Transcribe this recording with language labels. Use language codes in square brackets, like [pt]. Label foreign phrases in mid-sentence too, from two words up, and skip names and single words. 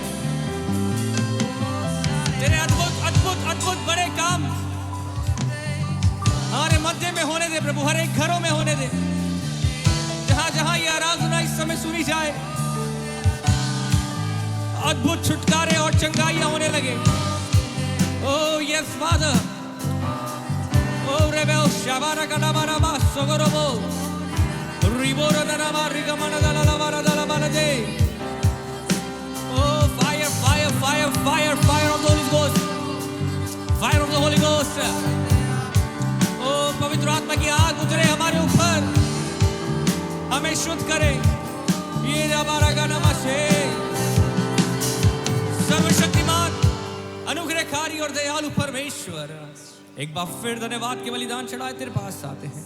[hi] तेरे अद्भुत अद्भुत अद्भुत बड़े काम हमारे मध्य में होने दे प्रभु, हर एक घरों में होने दे। जहां जहां ये आराधना इस समय सुनी जाए, अद्भुत छुटकारे और चंगाइयां होने लगे। [en] O yes Father, ओ रेबेल शाबारा कडाबारा बा सोगरोबो रिबोरा दनामा रिगमना दलालावारा दलाबालदे। Oh fire fire fire fire fire of the Holy Ghost, fire of the Holy Ghost। [hi] oh पवित्र आत्मा की आग उतरे हमारे ऊपर, हमें शुद्ध करे। ये हमारा गाना से सर्वशक्तिमान अनुग्रहकारी और दयालु परमेश्वर, एक बार फिर धन्यवाद के बलिदान चढ़ाए तेरे पास आते हैं।